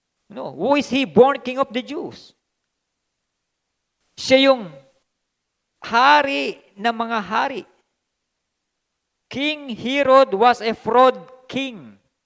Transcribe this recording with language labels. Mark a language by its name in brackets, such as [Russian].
[English] No, who is he, born King of the Jews? [Filipino] Siya yung hari ng mga hari. [English] King Herod was a fraud king.